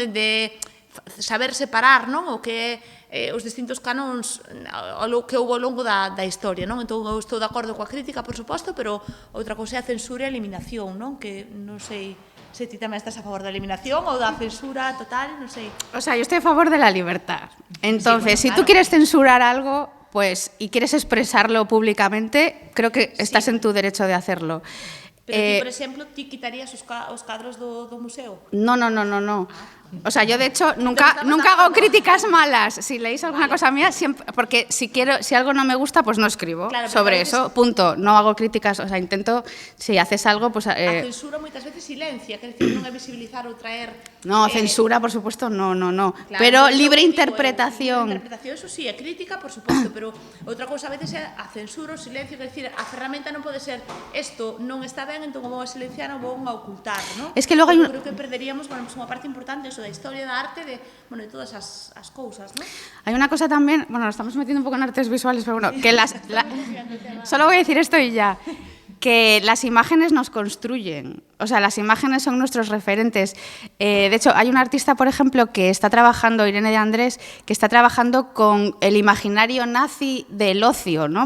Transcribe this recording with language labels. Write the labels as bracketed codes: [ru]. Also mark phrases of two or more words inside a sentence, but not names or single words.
[gl] Dende saber separar, non? O que é os distintos canóns que houve ao longo da historia, non? Entón, eu estou de acordo coa crítica, por suposto, pero outra cousa é a censura e a eliminación, non? Que non sei se ti tamén estás a favor da eliminación ou da censura total, non sei. [es] O sea, yo estoy a favor de la libertad. Entonces, Sí, bueno, si tú quieres censurar algo, pues, y quieres expresarlo públicamente, creo que estás en tu derecho de hacerlo. [gl] Pero ti, por exemplo, ti quitarías os cadros do museo? [es] No. O sea, yo de hecho nunca hago críticas malas. Si leéis alguna cosa mía, siempre, porque si algo no me gusta, pues no escribo sobre eso, punto. No hago críticas, o sea, intento, si haces algo, pues... [gl] A censura moitas veces silencia, quer dizer, non é visibilizar ou traer... [es] No, censura, por supuesto, no. Claro, Pero libre libre interpretación. [gl] interpretación, [es] eso sí, [gl] é crítica, por suposto, pero outra cousa a veces é a censura, o silencio, quer dizer, a ferramenta non pode ser isto non está ben, entón o vou a silenciar ou vou a ocultar, non? Es que logo hai creo que perderíamos, bueno, pues unha parte importante eso da historia da arte, de todas as cousas, non? [es] Hay una cosa también, bueno, nos estamos metiendo un poco en artes visuales, pero bueno, que solo voy a decir esto y ya, que las imágenes nos construyen, o sea, las imágenes son nuestros referentes. De hecho, hay una artista, por ejemplo, que está trabajando, Irene de Andrés, que está trabajando con el imaginario nazi del ocio, ¿no?